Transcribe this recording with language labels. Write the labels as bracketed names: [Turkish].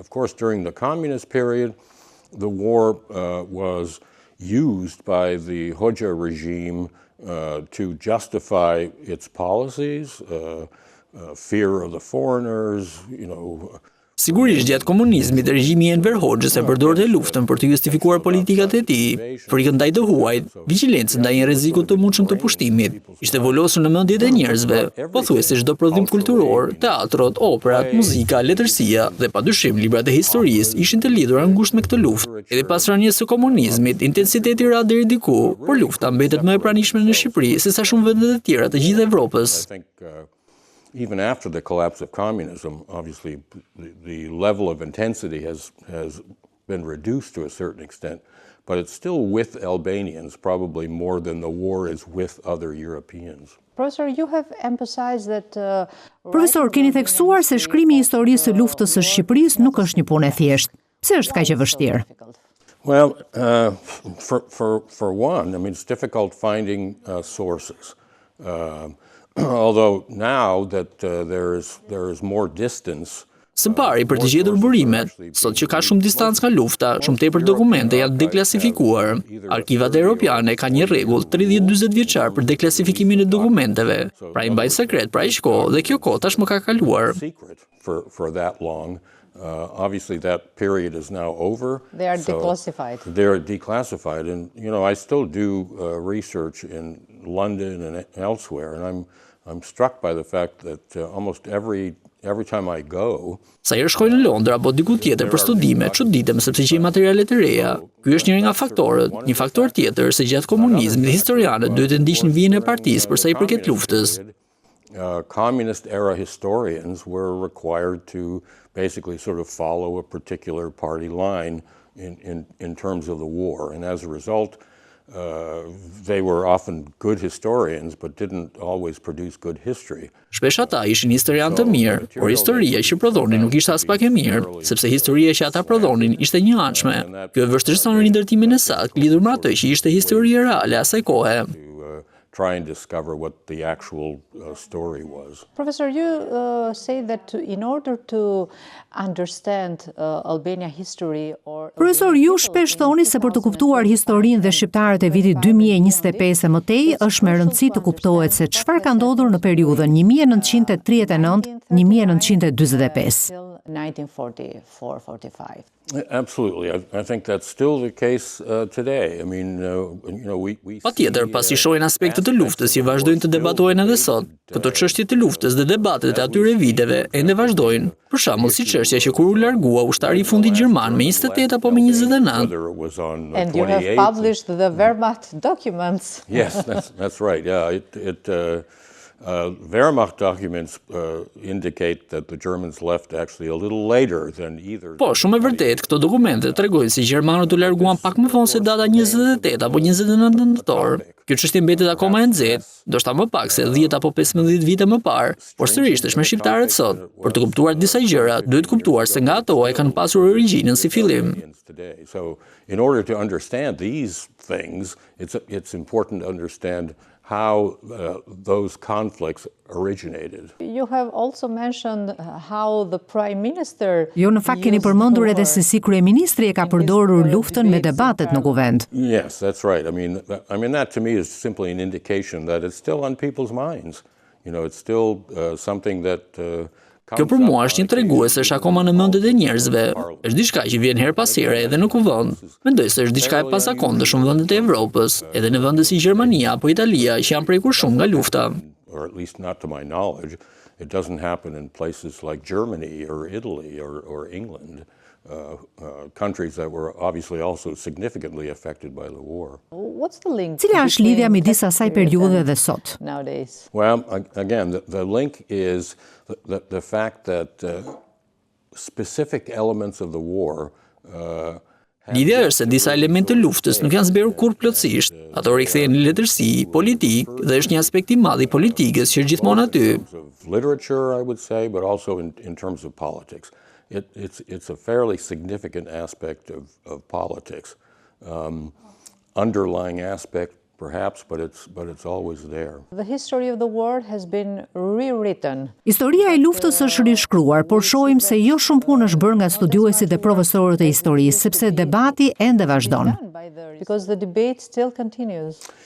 [English] Of course, during the communist period, the war was used by the Hoxha regime to justify its policies, fear of the foreigners, [Albanian] Sigurisht gjatë komunizmit regjimi i Enver Hoxhës e përdorte luftën për të justifikuar politikat e tij, frikën ndaj të huajt, vigjilencën ndaj rrezikut të mundshëm të pushtimit. Ishte volosur në mendjet e njerëzve, pothuajse çdo prodhim kulturor, teatrot, operat, muzika, letërsia dhe padyshim librat e historisë ishin të lidhura ngushtë me këtë luftë. Edhe pas rënies së komunizmit, intensiteti ra deri diku, por lufta mbetet më e pranishme në Shqipëri se sa shumë vende të tjera të gjithë Evropës. [English] Even after the collapse of communism, obviously the level of intensity has been reduced to a certain extent, but it's still with Albanians probably more than the war is with other Europeans. Professor, you have emphasized that [Albanian] Profesor, keni theksuar se shkrimi i historisë së luftës së Shqipërisë nuk është një punë e thjeshtë. Pse është kaq e vështirë? [English] Well, for one, I mean, it's difficult finding sources. Although now that there is more distance. [Albanian] Së pari për të gjetur burimet, sot që ka shumë distancë nga lufta, shumë tepër dokumente janë deklasifikuar. Arkivat europiane kanë një rregull 30-40 vjeçar për deklasifikimin e dokumenteve. Pra i mbajnë sekret pra aq kohë dhe kjo kohë tashmë ka kaluar. [English] For that long. Obviously that period is now over. They are declassified. They're declassified, and I still do research in London and elsewhere, and I'm struck by the fact that almost every time I go. [Albanian] Sa herë shkoj në Londër apo diku tjetër për studime, çuditem sepse gjej materiale të reja. Ky është njëri nga faktorët. Një faktor tjetër se gjatë komunizmit historianët duhet të ndiqnin vijën e partisë për sa i përket luftës. [English] Communist era historians were required to basically sort of follow a particular party line in terms of the war, and as a result, they were often good historians, but didn't always produce good history. [Albanian] Shpesh ata ishin historianë të mirë, por historia që prodhonin nuk ishte as pak e mirë, sepse historia që ata prodhonin ishte një anshme. Kjo e vështirëson rindërtimin e saktë lidhur me atë që ishte historia reale asaj kohe. [English] Try and discover what the actual story was. Professor, you say that in order to understand Albania history or [Albanian] Profesor, ju shpesh thoni se për të kuptuar historinë dhe shqiptarët e vitit 2025 e mëtej, është me rëndësi të kuptohet se çfarë ka ndodhur në periudhën 1939-1945. 1944-45. [English] Absolutely. I think that's still the case today. I mean, we [Albanian] Patjetër, pasi shohin aspektet të luftës që vazhdojnë të debatohen edhe sot, këto çështje të luftës dhe debatet e atyre viteve ende vazhdojnë. Për shembull, si çështja që kur u largua ushtari i fundit gjerman me 28 apo me 29. [English] And you have published the Wehrmacht documents. Yes, that's right. Yeah, Wehrmacht documents indicate that the Germans left actually a little later than either. [Albanian] Po, shumë e vërtet, këto dokumente tregojnë se gjermanët u larguan pak më vonë se data 28 apo 29 nëntor. Kjo çështje mbetet akoma e nxehtë, ndoshta më pak se 10 apo 15 vite më parë, por sërish është me shqiptarët sot. Për të kuptuar disa gjëra, duhet kuptuar se nga ato e kanë pasur origjinën si fillim. [English] So, in order to understand these things, it's important to understand how those conflicts originated. You have also mentioned how the Prime Minister [Albanian] Jo, në fakt keni përmendur edhe se si kryeministri e ka përdorur luftën me debatet në kuvend. [English] Yes, that's right. I mean that to me is simply an indication that it's still on people's minds. It's still something that [Albanian] Kjo për mua është një tregues se është akoma në mendet e njerëzve. Është diçka që vjen her pas here edhe në kuvend. Mendoj se është diçka e pazakonte në shumë vende të Evropës, edhe në vende si Gjermania apo Italia që janë prekur shumë nga lufta. [English] Or at least not to my knowledge, it doesn't happen in places like Germany or Italy or England. Countries that were obviously also significantly affected by the war. What's the link? [Albanian] Cila është lidhja midis asaj periudhe dhe sot? [English] Nowadays. Well, again, the link is the fact that specific elements of the war. [Albanian] Lidhja është se disa elemente të luftës nuk janë zbërur kurrë plotësisht. Ato rikthehen në letërsi, politik dhe është një aspekt i madh i politikës që është gjithmonë aty. [English] Literature, I would say, but also in terms of politics. It's a fairly significant aspect of politics. Underlying aspect, perhaps, but it's always there. The history of the war has been rewritten. [Albanian] Historia e luftës është rishkruar, por shohim se jo shumë punë është bërë nga studiuesit dhe profesorët e historisë, sepse debati ende vazhdon. [English] Because the debate still continues.